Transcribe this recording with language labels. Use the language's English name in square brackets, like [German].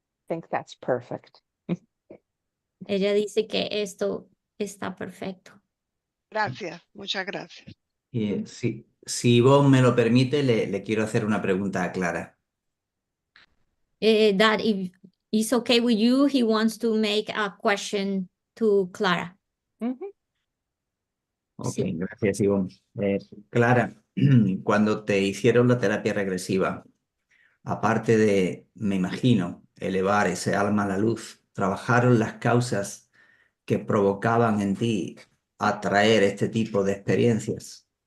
[English] I think that's perfect. [Spanish] Ella dice que esto está perfecto. Gracias, muchas gracias. Si Yvonne me lo permite, le quiero hacer una pregunta a Clara. [English] That if it's okay with you, he wants to make a question to Clara. Ok, [Spanish] Sí. gracias, Yvonne. Clara, cuando te hicieron la terapia regresiva, aparte de, me imagino, elevar ese alma a la luz, trabajaron las causas que provocaban en ti atraer este tipo de experiencias.